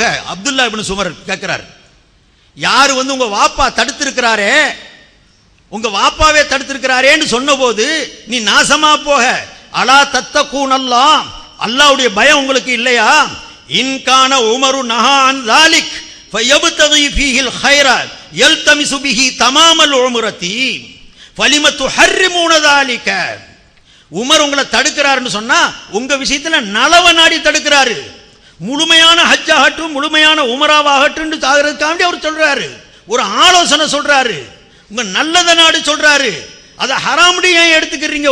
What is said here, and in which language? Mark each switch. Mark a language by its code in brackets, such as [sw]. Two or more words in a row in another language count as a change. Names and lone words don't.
[ta] அப்துல்லா இப்னு உமர் கேட்கிறார், யாரு உங்க வாப்பா தடுத்திருக்கிறாரே, உங்க வாப்பாவே தடுத்திருக்கிறாரேன்னு சொன்ன போது நீ நாசமா போக. [ar] ألا تتقون الله, [ta] அல்லாஹ்வுடைய பயம் உங்களுக்கு இல்லையா? [ar] إن كان عمر نهى عن ذلك فيبتغي فيه الخير يلتمس به تمام العمرة فلم تحرمون ذلك. [ta] உமர் உங்களை தடுக்கிறாருன்னு சொன்னா உங்க விஷயத்துல நலவ நாடி தடுக்கிறாரு. முழுமையான ஹஜ் ஆகட்டும், முழுமையான உமராவாகட்டும் தாகிறதுக்காண்டி அவர் சொல்றாரு, ஒரு ஆலோசனை சொல்றாரு, உங்க நல்லத நாடு சொல்றாரு. அதை ஹராம்டி ஏன் எடுத்துக்கிறீங்க?